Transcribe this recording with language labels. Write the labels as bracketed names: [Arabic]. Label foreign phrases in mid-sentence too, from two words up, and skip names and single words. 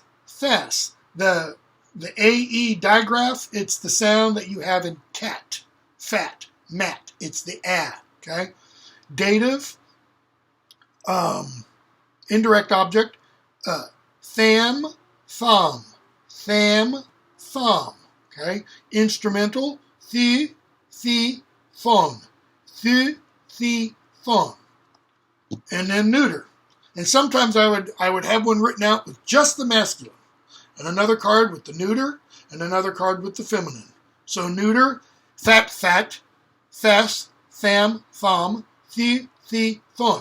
[English] The AE digraph, it's the sound that you have in cat, fat, mat. It's the a. Okay? Dative, indirect object, [Old English] tham, thumb. [English] Okay? Instrumental, [Old English] thi, thon. Thon. [English] And then neuter. And sometimes I would have one written out with just the masculine, and another card with the neuter, and another card with the feminine. So neuter, [Old English] fat, fess, tham, thumb, thi, thon.